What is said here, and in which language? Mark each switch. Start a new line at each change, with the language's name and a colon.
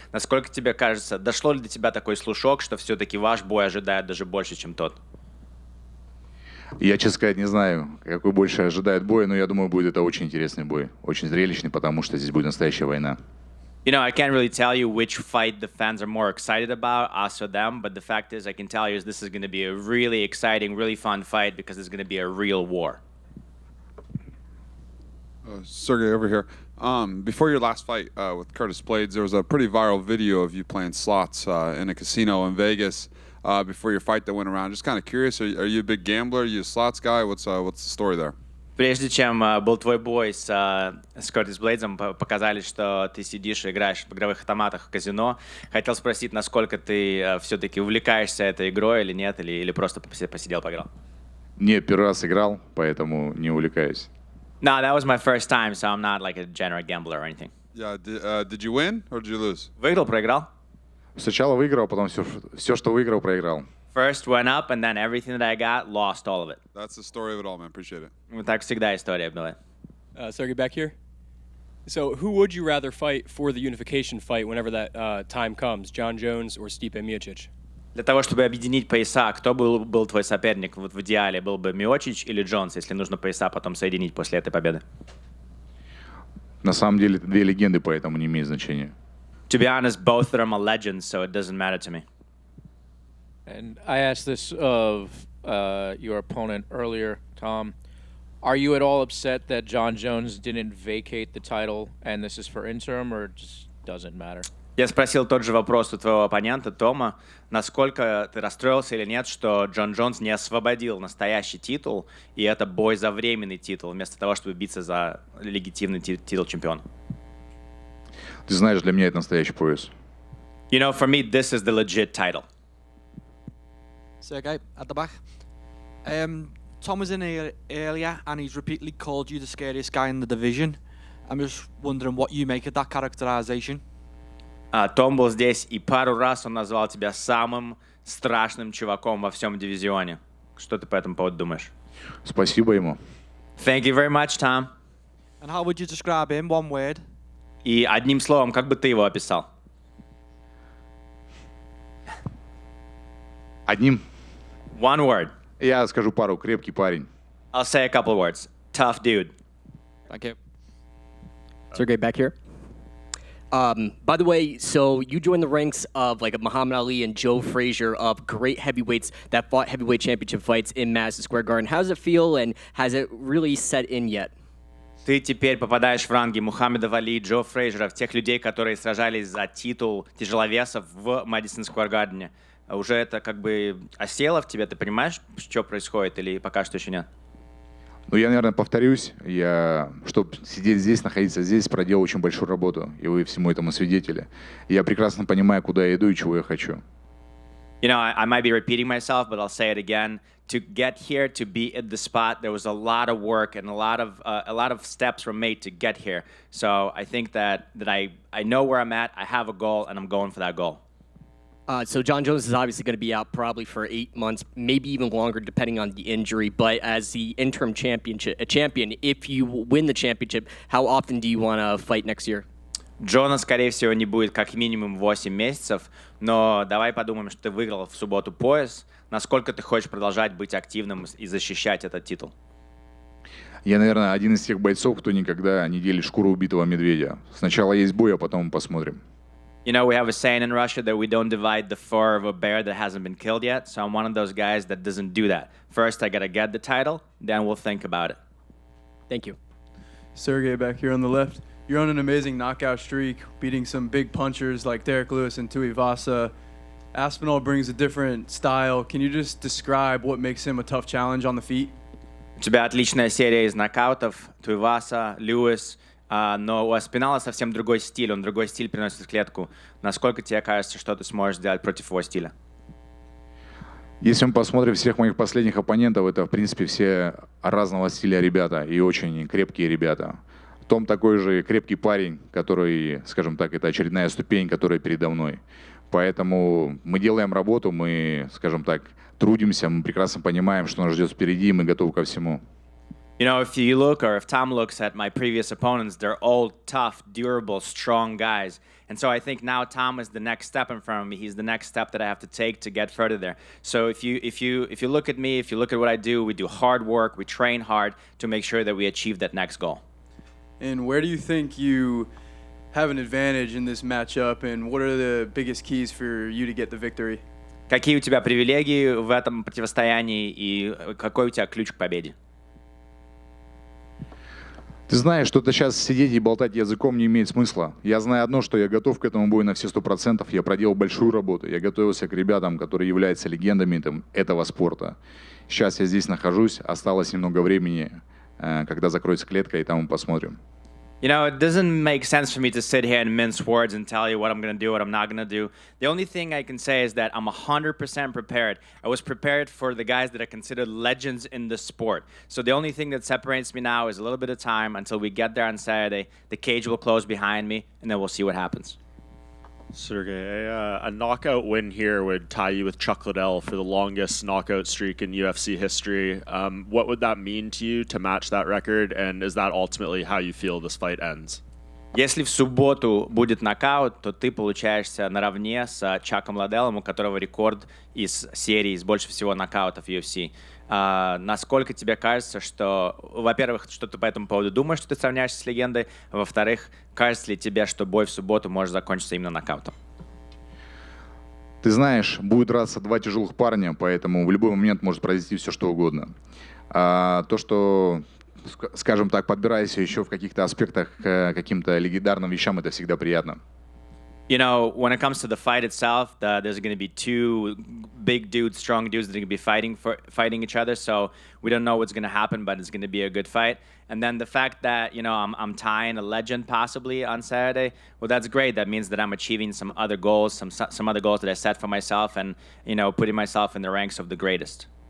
Russian: Насколько тебе кажется, дошло ли до тебя такой слушок, что все-таки ваш бой ожидает даже больше, чем тот? Я, честно сказать, не знаю, какой больше ожидает бой, но я думаю, будет это очень интересный бой, очень зрелищный, потому что здесь будет настоящая война.
English: I can't really tell you which fight the fans are more excited about, us or them, but the fact is, I can tell you this is going to be a really exciting, really fun fight because it's going to be a real war. Sergey, over here. Before your last fight with Curtis Blades, there was a pretty viral video of you playing slots in a casino in Vegas. Before your fight that went around. Just kind of curious, are you a big gambler? Are you a slots guy? What's the story there?
Russian: Прежде чем был твой бой с Кертис Блейдсом, показали, что ты сидишь и играешь в игровых автоматах в казино. Хотел спросить, насколько ты все-таки увлекаешься этой игрой или нет, или просто посидел, поиграл? Нет, первый раз играл, поэтому не увлекаюсь.
English: No, that was my first time, so I'm not like a general gambler or anything. Yeah, did you win or did you lose?
Russian: Выиграл, проиграл? Сначала выиграл, потом все, что выиграл, проиграл.
English: First went up, and then everything that I got, lost all of it. That's the story of it all, man. Appreciate it.
Russian: Вот так всегда история была.
English: Sergey, back here. So who would you rather fight for the unification fight whenever that time comes, Jon Jones or Stipe Miocic?
Russian: Для того, чтобы объединить пояса, кто был твой соперник вот в идеале? Был бы Миочич или Джонс, если нужно пояса потом соединить после этой победы? На самом деле это две легенды, поэтому не имеет значения.
English: To be honest, both of them are legends, so it doesn't matter to me. And I asked this of your opponent earlier, Tom. Are you at all upset that Jon Jones didn't vacate the title and this is for interim, or it just doesn't matter?
Russian: Я спросил тот же вопрос у твоего оппонента, Тома. Насколько ты расстроился или нет, что Джон Джонс не освободил настоящий титул, и это бой за временный титул, вместо того, чтобы биться за легитимный титул чемпиона? Ты знаешь, для меня это настоящий пояс.
English: You know, for me, this is the legit title. Sergei, at the back. Tom was in here earlier and he's repeatedly called you the scariest guy in the division. I'm just wondering what you make of that characterization.
Russian: Том был здесь, и пару раз он назвал тебя самым страшным чуваком во всем дивизионе. Что ты по этому поводу думаешь? Спасибо ему.
English: Thank you very much, Tom. And how would you describe him? One word.
Russian: И одним словом, как бы ты его описал? Одним
English: One word.
Russian: я скажу пару. Крепкий парень.
English: I'll say a couple of words. Tough dude. Thank you. Sergey, back here. By the way, so you joined the ranks of like Muhammad Ali and Joe Frazier of great heavyweights that fought heavyweight championship fights in Madison Square Garden. How does it feel, and has it really set in yet?
Russian: Ты теперь попадаешь в ранги Мухаммеда Али, Джо Фрейзеров, тех людей, которые сражались за титул тяжеловесов в Мэдисон Сквер Гардене. Уже это как бы осело в тебе? Ты понимаешь, что происходит, или пока что еще нет? Ну, я, наверное, повторюсь. Чтобы сидеть здесь, находиться здесь, проделал очень большую работу. И вы всему этому свидетели. Я прекрасно понимаю, куда я иду и чего я хочу.
English: You know, I might be repeating myself, but I'll say it again. To get here, to be at the spot, there was a lot of work and a lot of steps were made to get here. So I think that I know where I'm at, I have a goal, and I'm going for that goal. So Jon Jones is obviously going to be out probably for 8 months, maybe even longer, depending on the injury. But as the interim champion, if you win the championship, how often do you want to fight next year?
Russian: Джона, скорее всего, не будет как минимум 8 месяцев, но давай подумаем, что ты выиграл в субботу пояс. Насколько ты хочешь продолжать быть активным и защищать этот титул? Я, наверное, один из тех бойцов, кто никогда не делит шкуру убитого медведя. Сначала есть бой, а потом посмотрим.
English: You know, we have a saying in Russia that we don't divide the fur of a bear that hasn't been killed yet. So I'm one of those guys that doesn't do that. First, I got to get the title, then we'll think about it. Thank you. Sergey back here on the left. You're on an amazing knockout streak, beating some big punchers like Derek Lewis and Tuivasa. Aspinall brings a different style. Can you just describe what makes him a tough challenge on the feet?
Russian: У тебя отличная серия из нокаутов. Туиваса, Льюис. Но у Аспинала совсем другой стиль. Он другой стиль приносит в клетку. Насколько тебе кажется, что ты сможешь сделать против его стиля? Если мы посмотрим всех моих последних оппонентов, это, в принципе, все разного стиля ребята и очень крепкие ребята. Том такой же крепкий парень, который, скажем так, это очередная ступень, которая передо мной. Поэтому мы делаем работу, мы, скажем так, трудимся, мы прекрасно понимаем, что нас ждет впереди, и мы готовы ко всему.
English: You know, if you look, or if Tom looks at my previous opponents, they're all tough, durable, strong guys. And so I think now Tom is the next step in front of me. He's the next step that I have to take to get further there. So if you look at me, if you look at what I do, we do hard work, we train hard to make sure that we achieve that next goal. And where do you think you have an advantage in this matchup, and what are the biggest keys for you to get the victory?
Russian: Какие у тебя привилегии в этом противостоянии и какой у тебя ключ к победе? Ты знаешь, что-то сейчас сидеть и болтать языком не имеет смысла. Я знаю одно, что я готов к этому бою на все 100%. Я проделал большую работу. Я готовился к ребятам, которые являются легендами этого спорта. Сейчас я здесь нахожусь. Осталось немного времени, когда закроется клетка, и там мы посмотрим.
English: You know, it doesn't make sense for me to sit here and mince words and tell you what I'm going to do, what I'm not going to do. The only thing I can say is that I'm 100% prepared. I was prepared for the guys that are considered legends in the sport. So the only thing that separates me now is a little bit of time until we get there on Saturday. The cage will close behind me, and then we'll see what happens. Sergey, a knockout win here would tie you with Chuck Liddell for the longest knockout streak in UFC history. What would that mean to you to match that record, and is that ultimately how you feel this fight ends?
Russian: Если в субботу будет нокаут, то ты получаешься наравне с Чаком Ладеллом, у которого рекорд из серии с больше всего нокаутов в UFC. Насколько тебе кажется, что, во-первых, что ты по этому поводу думаешь, что ты сравняешься с легендой, а во-вторых, кажется ли тебе, что бой в субботу может закончиться именно нокаутом? Ты знаешь, будет драться два тяжелых парня, поэтому в любой момент может произойти все, что угодно. А то, что, скажем так, подбирайся еще в каких-то аспектах к каким-то легендарным вещам, это всегда приятно.
English: You know, when it comes to the fight itself, there's going to be two big dudes, strong dudes that are going to be fighting each other. So we don't know what's going to happen, but it's going to be a good fight. And then the fact that, you know, I'm tying a legend possibly on Saturday, well, that's great. That means that I'm achieving some other goals, some other goals that I set for myself, and, you know, putting myself in the ranks of the greatest.